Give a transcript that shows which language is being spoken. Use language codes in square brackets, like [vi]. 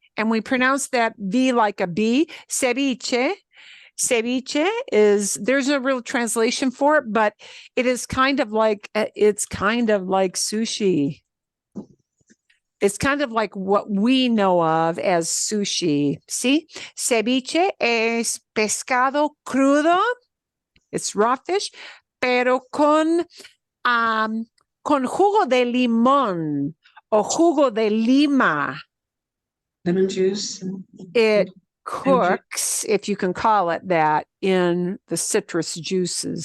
[en] And we pronounce that V like a B. Ceviche. Ceviche there's a real translation for it, but it is kind of like sushi. It's kind of like what we know of as sushi. [es] See? Ceviche es pescado crudo. [en] It's raw fish, [es] pero con jugo de limón o jugo de lima. [en] Lemon juice. It cooks, if you can call it that, in the citrus juices.